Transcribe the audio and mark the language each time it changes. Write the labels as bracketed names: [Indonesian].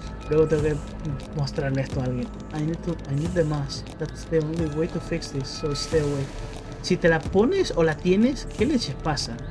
[Spanish] Luego tengo que mostrarle esto a alguien. [English] I need the mask. That's the only way to fix this, so stay away. [Spanish] Si te la pones o la tienes, ¿qué leches pasa?